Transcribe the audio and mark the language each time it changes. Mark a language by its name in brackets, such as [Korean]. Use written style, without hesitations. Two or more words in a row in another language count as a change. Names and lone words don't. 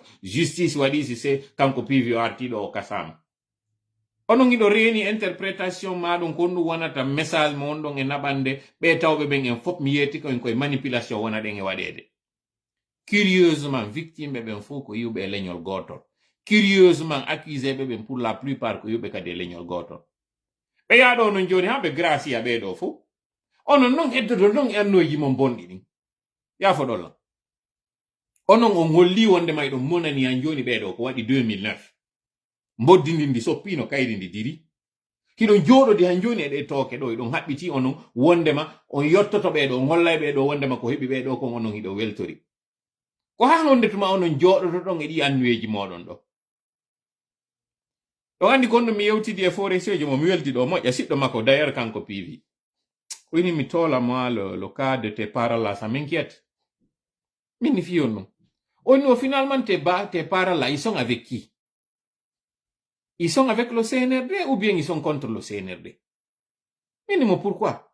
[Fula] Justice waɗi si se kanko PV o arti ɗo o kasama. Onon hiɗo reeni interprétation maɗum ko ɗum wonata message mo wonɗon e naɓande ɓe tawɓe ɓen en fof mi yetti koyen koye manipulation wona ɗen e waɗede. Curieusement victime ɓen fof ko yiwɓe e leñol gotol. Curieusement accusé ɓen [French] pour la plupart [Fula] ko yiwɓe kadi e leñol gotol. Ɓe yaɗo onon joni ha ɓe gracia ɓeɗo fof. Onon non heddoto non e annoji mon bonɗi ɗin. Yafo ɗolla. Onon on holli wondema eɗon monani han joni ɓeɗo ko waɗi 2009. Mboddindi ndi soppino kayri ndi diri. Hiɗon jooɗodi han joni e ɗe tooke ɗo eɗon haɓɓiti onon wondema on yottoto ɓeɗo on hollay ɓeɗo wondema ko heɓi ɓeɗo kon onon hiɗo weltori. Ko ha wondetuma onon jooɗoto ɗon e ɗi annuweji moɗon ɗo. Ɗo andi gonɗo mi yewtidi e forestier mo mi welti ɗo moƴƴa siɗɗo makko d'ailleurs kanko PV. [French] Oui, [Fula] mi tola [French] moi le cas de tes parents là, ça m'inquiète. [Fula] Minifie non. [French] Oh, finalement, tes parents là, ils sont avec qui? Ils sont avec le CNRD ou bien ils sont contre le CNRD? Minimum pourquoi?